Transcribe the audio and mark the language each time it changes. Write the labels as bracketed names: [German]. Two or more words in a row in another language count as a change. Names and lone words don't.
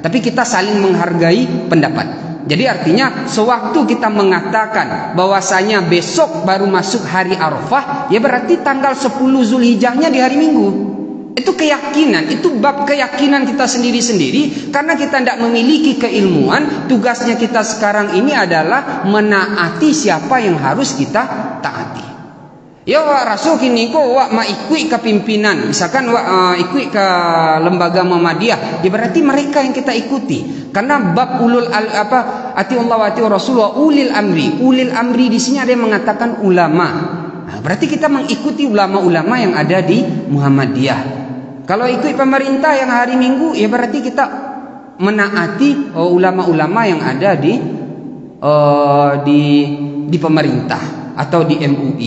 [Indonesian] Tapi kita saling menghargai pendapat. Jadi artinya sewaktu kita mengatakan bahwasanya besok baru masuk hari Arafah, ya berarti tanggal 10 Zulhijjahnya di hari Minggu. Itu keyakinan, itu bab keyakinan kita sendiri-sendiri. Karena kita tidak memiliki keilmuan, tugasnya kita sekarang ini adalah menaati siapa yang harus kita taati. Ya wak rasul [Minangkabau] kini ko wak ma ikut [Indonesian] ke pimpinan, misalkan wak ikut ke lembaga Muhammadiyah, ya berarti mereka yang kita ikuti. Karena bab [Arabic] أطيعوا الله وأطيعوا الرسول وأولي الأمر. أولي الأمر [Indonesian] di sini ada yang mengatakan ulama. Nah, berarti kita mengikuti ulama-ulama yang ada di Muhammadiyah. Kalau ikut pemerintah yang hari Minggu, ya berarti kita menaati ulama-ulama yang ada di pemerintah atau di MUI.